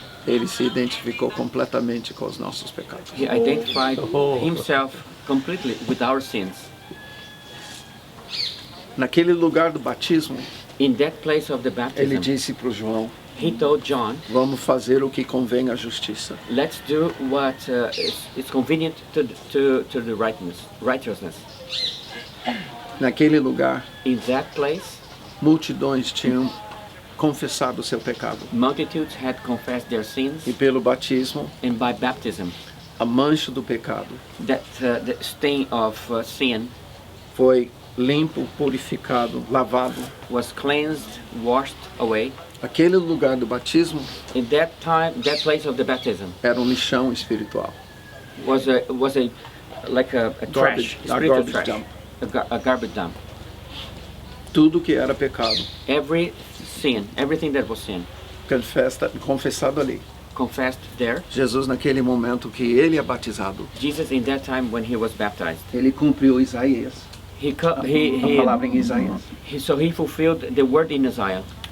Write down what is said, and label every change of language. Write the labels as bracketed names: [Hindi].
[Portuguese] ele se identificou completamente com os nossos pecados. [English] he identified himself completely with our sins. [Portuguese] Naquele lugar do batismo, [English] In that place of the [Portuguese] ele [English] baptism, [Portuguese] disse para o João, [English] he told John, [Portuguese] vamos fazer o que convém à justiça. [English] let's do what is convenient to the righteousness. [Portuguese] Naquele lugar, [English] In that place, [Portuguese] multidões tinham confessado o seu pecado. [English] multitudes had confessed their sins, [Portuguese] E pelo batismo, [English] and by baptism, [Portuguese] a mancha do pecado [English] that the stain of sin [Portuguese] foi limpo, purificado, lavado. [English] was cleansed, washed away. [Portuguese] Aquele lugar do batismo [English] In that time, that place of the baptism [Portuguese] era um lixão espiritual. [English] was a like a trash, Garbage- spiritual garbage trash, dump. a garbage dump. [Portuguese] Tudo que era pecado, [English] Every sin, everything that was sin, [Portuguese] confessado ali. [English] confessed there. [Portuguese] Jesus, naquele momento que ele é batizado, [English] Jesus, in that time when he was baptized, [Portuguese] ele cumpriu Isaías, [English] he [Portuguese] a palavra em Isaías. [English] so he fulfilled the word in Isaiah.